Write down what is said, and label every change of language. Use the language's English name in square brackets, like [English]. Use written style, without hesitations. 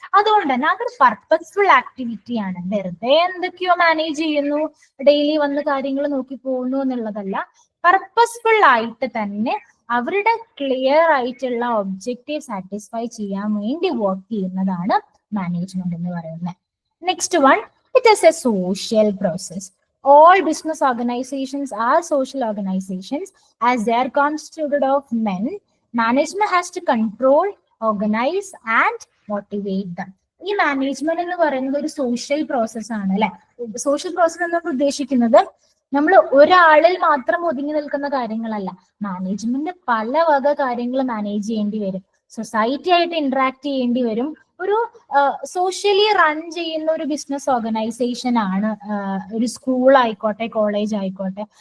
[Malayalam] അതുകൊണ്ട് തന്നെ അതൊരു പർപ്പസ്ഫുൾ ആക്ടിവിറ്റിയാണ്. വെറുതെ എന്തൊക്കെയോ മാനേജ് ചെയ്യുന്നു, ഡെയിലി വന്ന് കാര്യങ്ങൾ നോക്കി പോകുന്നു എന്നുള്ളതല്ല. പർപ്പസ്ഫുൾ ആയിട്ട് തന്നെ അവരുടെ ക്ലിയർ ആയിട്ടുള്ള ഒബ്ജക്റ്റീവ് സാറ്റിസ്ഫൈ ചെയ്യാൻ വേണ്ടി വർക്ക് ചെയ്യുന്നതാണ് മാനേജ്മെന്റ് എന്ന് പറയുന്നത്. [English] Next one, it is a social process. All business organizations are social organizations as they are constituted of men. Management has to control, organize and motivate them. [Malayalam] ഈ management എന്ന് പറയുന്നത് ഒരു social process ആണ് അല്ലെ. Social process എന്ന് ഉദ്ദേശിക്കുന്നത് നമ്മൾ ഒരാളിൽ മാത്രം ഒതുങ്ങി നിൽക്കുന്ന കാര്യങ്ങളല്ല. മാനേജ്മെന്റ് പല വക കാര്യങ്ങൾ മാനേജ് ചെയ്യേണ്ടി വരും. സൊസൈറ്റി ആയിട്ട് ഇന്ററാക്ട് ചെയ്യേണ്ടി വരും. ഒരു സോഷ്യലി റൺ ചെയ്യുന്ന ഒരു ബിസിനസ് ഓർഗനൈസേഷൻ ആണ് ഒരു സ്കൂൾ ആയിക്കോട്ടെ, കോളേജ് ആയിക്കോട്ടെ.